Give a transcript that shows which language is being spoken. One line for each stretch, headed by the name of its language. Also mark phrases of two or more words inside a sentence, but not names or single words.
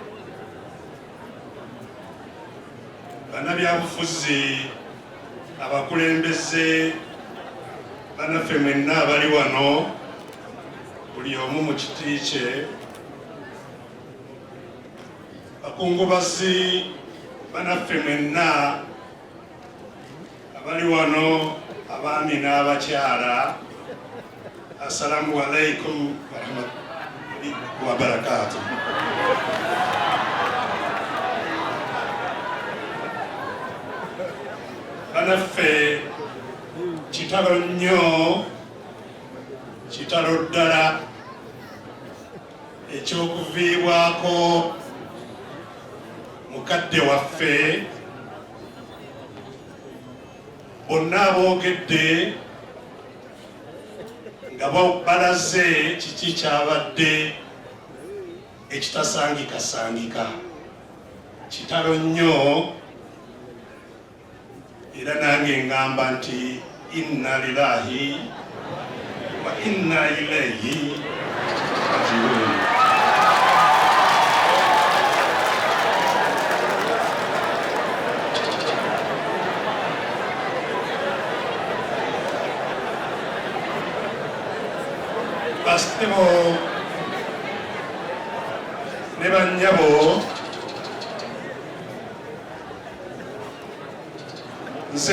Ganda: bannabyabufuzi, abakulembeze, bannaffe mwenna abali wano, buli omu mu kiti kye, bakungubazi, bannaffe mwenna abali wano, abaami n'abakyala,
Arabic: السلام عليكم ورحمة الله وبركاته.
Ganda: Banaffe kitalo nnyo, kitalo ddala ekyokuviibwako mukadde waffe. Bonna aboogedde nga balaze kiki kyabadde ekitasangikasangika. Kitalo nnyo era nange ngamba nti
Arabic: إنا لله وإنا إليه راجعون.
Ganda: Basitebo ne bannyabo, nze